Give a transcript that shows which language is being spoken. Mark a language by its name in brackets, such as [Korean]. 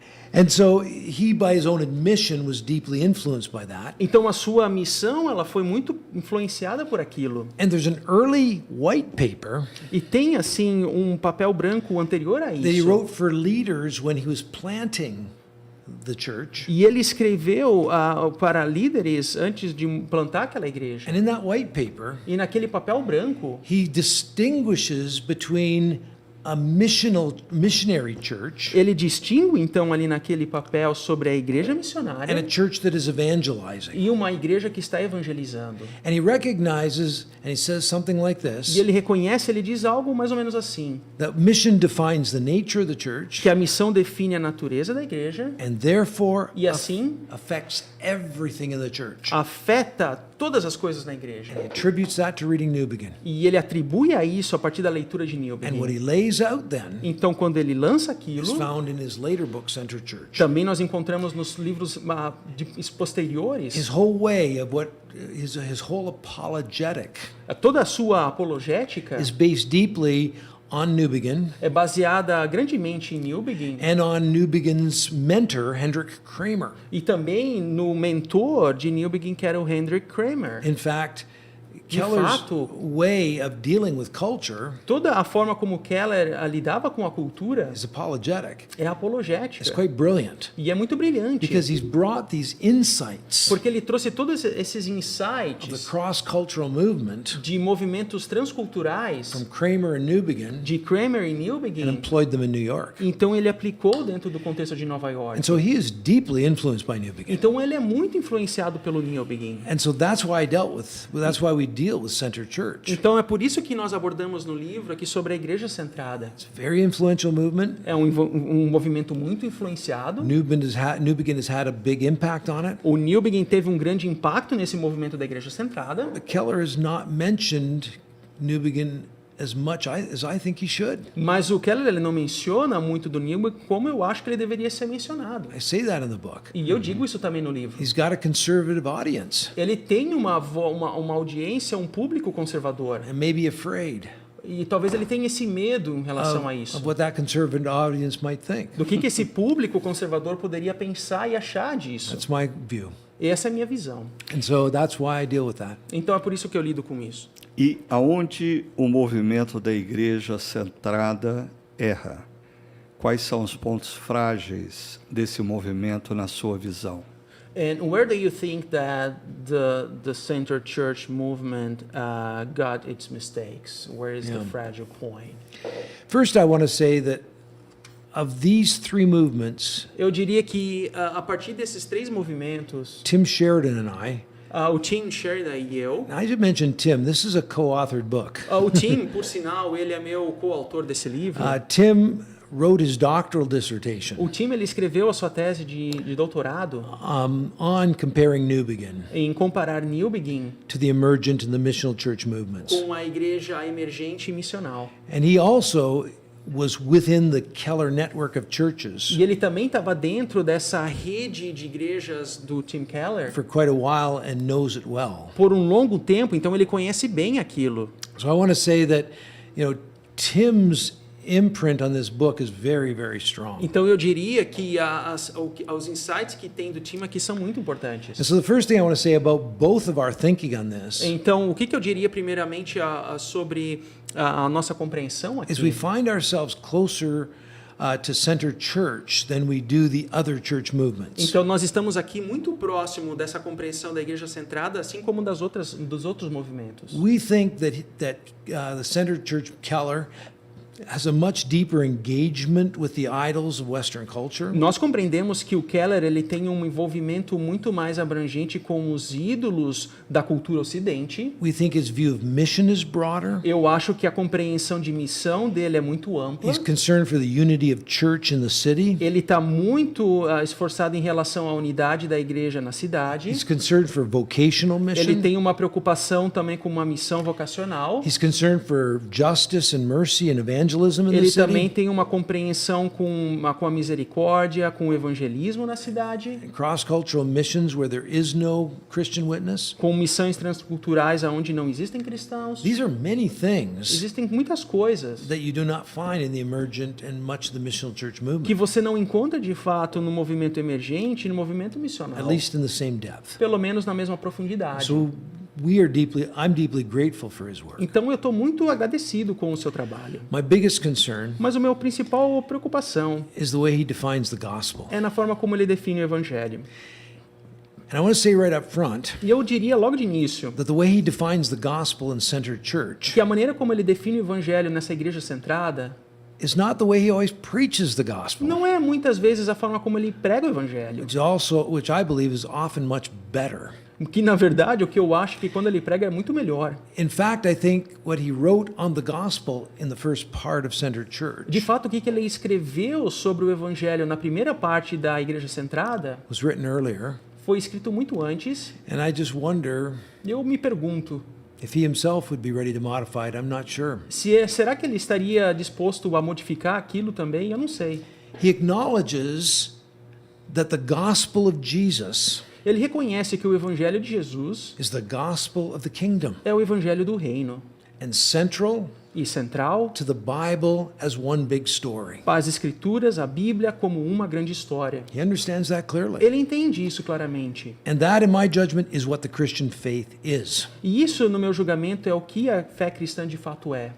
[English] And so he, by his own admission, was deeply influenced by that. [Portuguese] Então a sua missão ela foi muito influenciada por aquilo. [English] And there's an early white paper [Portuguese] E tem assim um papel branco anterior a [English] that he [Portuguese] isso. [English] wrote for leaders when he was planting the church. [Portuguese] E ele escreveu para líderes antes de plantar aquela igreja. [English] And in that white paper, [Portuguese] E naquele papel branco, [English] he distinguishes between a missionary church [Portuguese] ele distingue então ali naquele papel sobre a igreja [English] and a [Portuguese] missionária [English] church that is evangelizing. [Portuguese] e uma igreja que está evangelizando. [English] And he recognizes, and he says something like [Portuguese] E [English] this, [Portuguese] ele reconhece, ele diz algo mais ou menos assim, [English] that mission defines the nature of the church [Portuguese] que a missão define a natureza da igreja [English] and therefore [Portuguese] e assim [English] affects everything in the church. [Portuguese] afeta todas as coisas na igreja. [English] He attributes that to reading New Begin. [Portuguese] E ele atribui a isso a partir da leitura de [English] And what [Portuguese] Newbegin. [English] he lays out then [Portuguese] Então, quando ele lança [English] is [Portuguese] aquilo, [English] found in his later book, Center Church. [Portuguese] também nós encontramos nos livros posteriores [English] His whole way of what his whole apologetic [Portuguese] toda a sua apologética [English] is based deeply on New Begin [Portuguese] é baseada grandemente em Newbegin [English] and on New Begin's mentor, Hendrik Kramer. [Portuguese] e também no mentor de Newbegin, que era o Hendrik Kramer. [English] In fact, [Portuguese] De [English] Keller's [Portuguese] fato, [English] way of dealing with culture [Portuguese] toda a forma como Keller lidava com a cultura [English] is apologetic. [Portuguese] é [English] It's [Portuguese] apologética. [English] quite brilliant [Portuguese] E é muito brilhante, [English] because he's brought these insights [Portuguese] porque ele trouxe todos esses [English] of the [Portuguese] insights [English] cross-cultural movement [Portuguese] de movimentos transculturais [English] from Kramer and New Begin [Portuguese] de Kramer e [English] and [Portuguese] Newbegin. [English] employed them in New York. [Portuguese] Então ele aplicou dentro do contexto de Nova York. [English] And so he is deeply influenced by New Begin. [Portuguese] Então ele é muito influenciado pelo Newbegin. [English] And so that's why that's why we deal with Center Church. [Portuguese] Então é por isso que nós abordamos no livro aqui sobre a Igreja Centrada. [English] It's a very influential movement. [Portuguese] É um movimento muito influenciado. [English] New Begin has had a big impact on it. [Portuguese] O Newbegin teve um grande impacto nesse movimento da Igreja Centrada, [English] But Keller has not mentioned New Begin as much as I think he should. [Portuguese] mas o Keller ele não menciona muito do Newbegin como eu acho que ele deveria ser mencionado. [English] I say that in the book. [Portuguese] E eu digo isso também no livro. [English] He's got a conservative audience [Portuguese] Ele tem uma audiência, um público conservador. [English] and maybe afraid [Portuguese] E talvez ele tenha esse medo em relação a isso. [English] of what that conservative audience might think. [Portuguese] Do que esse público conservador poderia pensar e achar disso. [English] That's my view. [Portuguese] Essa é a minha visão. [English] And so that's why I deal with that. [Portuguese] Então é por isso que eu lido com isso. E aonde o movimento da igreja centrada erra? Quais são os pontos frágeis desse movimento na sua visão? [English] And where do you think that the Center Church movement got its mistakes? Where is the fragile point? First, I want to say that of these three movements, [Portuguese] Eu diria que a partir desses três movimentos, [English] Tim Sheridan and I [Portuguese] o Tim Sheridan e eu, [English] I should mention Tim. This is a co-authored book. [Portuguese] o Tim, por sinal, ele é meu coautor desse livro. [English] Tim wrote his doctoral dissertation [Portuguese] O Tim ele escreveu a sua tese de doutorado [English] on comparing New Begin [Portuguese] em comparar New Begin [English] to the emergent and the missional church movements. [Portuguese] com a igreja emergente e missional. [English] And he also was within the Keller network of churches [Portuguese] E ele também estava dentro dessa rede de igrejas do Tim Keller [English] for quite a while and knows it well. [Portuguese] por um longo tempo, então ele conhece bem aquilo. [English] So I want to say that, Tim's imprint on this book is very, very strong. [Portuguese] Então eu diria que os insights que tem do Tim aqui são muito importantes. [English] And so the first thing I want to say about both of our thinking on this [Portuguese] Então, o que eu diria primeiramente sobre a nossa compreensão [English] is we [Portuguese] aqui? [English] find ourselves closer to Center Church than we do the other church movements. [Portuguese] Então, nós estamos aqui muito próximo dessa compreensão da igreja centrada, assim como dos outros movimentos. [English] We think that the Center Church Keller has a much deeper engagement with the idols of Western culture. [Portuguese] Nós compreendemos que o Keller ele tem um envolvimento muito mais abrangente com os ídolos da cultura ocidente. [English] We think his view of mission is broader. [Portuguese] Eu acho que a compreensão de missão dele é muito ampla. [English] He's concerned for the unity of church in the city. [Portuguese] Ele está muito esforçado em relação à unidade da igreja na cidade. [English] He's concerned for vocational [Portuguese] Ele [English] mission. [Portuguese] tem uma preocupação também com uma missão vocacional. [English] He's concerned for justice and mercy and evangelism in the [Portuguese] Ele também [English] city. [Portuguese] tem uma compreensão com a misericórdia, com o evangelismo na cidade, [English] Cross-cultural missions where there is no Christian witness. [Portuguese] com missões transculturais onde não existem cristãos. [English] These are many things [Portuguese] Existem muitas coisas [English] that you do not find in the emergent and much of the missional church [Portuguese] que [English] movement, [Portuguese] você não encontra de fato no movimento emergente e no movimento missional, [English] at least in the same depth. [Portuguese] pelo menos na mesma profundidade. [English] So I'm deeply grateful for his work. [Portuguese] Então eu estou muito agradecido com o seu trabalho. [English] My biggest concern [Portuguese] Mas o meu principal preocupação [English] is the way he defines the gospel. [Portuguese] é na forma como ele define o evangelho. [English] And I want to say right up front [Portuguese] E eu diria logo de início [English] that the way he defines the gospel in Center Church [Portuguese] que a maneira como ele define o evangelho nessa igreja centrada [English] is not the way he always preaches the gospel, [Portuguese] não é muitas vezes a forma como ele prega o evangelho. [English] which I believe is often much better. [Portuguese] Que na verdade o que eu acho que quando ele prega é muito melhor. [English] In fact, I think what he wrote on the gospel in the first part of Center Church [Portuguese] De fato, o que ele escreveu sobre o evangelho na primeira parte da igreja centrada [English] was written earlier, [Portuguese] foi escrito muito antes. [English] and I just wonder [Portuguese] Eu me pergunto, [English] if he himself would be ready to modify it. I'm not sure. [Portuguese] será que ele estaria disposto a modificar aquilo também? Eu não sei. [English] He acknowledges that the gospel of Jesus [Portuguese] Ele reconhece que o evangelho de Jesus [English] is the gospel of the kingdom [Portuguese] é o evangelho do reino [English] and central [Portuguese] e central [English] to the Bible as one big story. [Portuguese] para as escrituras, a Bíblia como uma grande história. [English] He understands that clearly. [Portuguese] Ele entende isso claramente. [English] And that, in my judgment, is what the Christian faith is. [Portuguese] E isso, no meu julgamento, é o que a fé cristã de fato é.